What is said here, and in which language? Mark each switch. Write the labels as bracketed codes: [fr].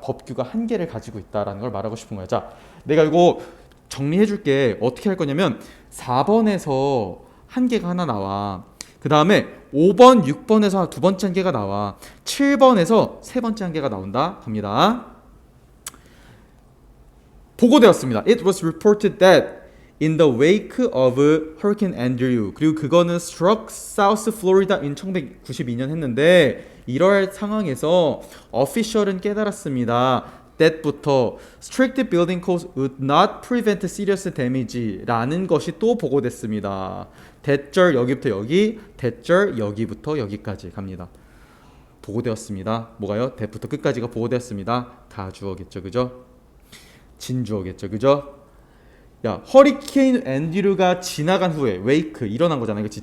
[ko] 법규가 한계를 가지고 있다라는 걸 말하고 싶은 거야. 자, 내가 이거 정리해 줄게. 어떻게 할 거냐면 4번에서 한계가 하나 나와. 그 다음에 5번, 6번에서 두 번째 한계가 나와. 7번에서 세 번째 한계가 나온다. 갑니다. 보고되었습니다. [en] It was reported that in the wake of Hurricane Andrew, [ko] 그리고 그거는 [en] struck South Florida in 1992년 [ko] 했는데 이럴 상황에서 [en] official은 [ko] 깨달았습니다. [en] that부터 strict building codes would not prevent serious damage [ko] 라는 것이 또 보고됐습니다. 대절 여기부터 여기, 대절 여기부터 여기까지 갑니다. 보고되었습니다. 뭐가요? 대부터 끝까지가 보고되었습니다. 가주어겠죠, 그죠? 진주어겠죠, 그죠? 야, 허리케인 앤드류가 지나간 후에 웨이크 일어난 거잖아요, 그렇지?